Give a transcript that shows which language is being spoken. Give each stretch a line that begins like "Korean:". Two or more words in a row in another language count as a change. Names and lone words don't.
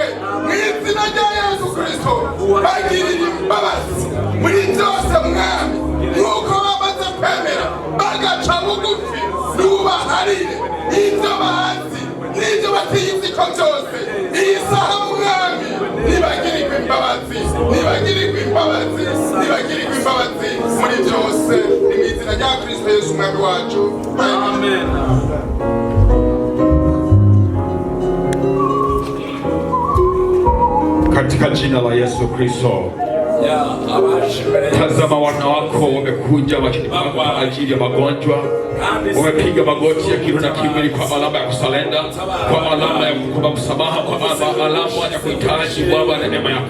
Kinyarwanda: mu izina rya Yesu Kristo bagirire imbabazi muri byose mwami nk'uko bamaze kwemera bagaca bugufi nubaharire ibyo bazi n'ibyo batizi ko byose iyi saha mwami nibagirirwe imbabazi nibagirirwe imbabazi nibagirirwe imbabazi muri byose mu izina rya Kristo Yesu umwami wacu amen.
Swahili: Katika jina la Yesu Kristo. Tazama wana wako wamekuja wakipanga kwa ajili ya magonjwa. Wamepiga magoti ya kiroho na kimwili kwa alama ya kusalenda, kwa alama ya kuomba msamaha, kwa alama ya kuhitaji Baba na neema yako.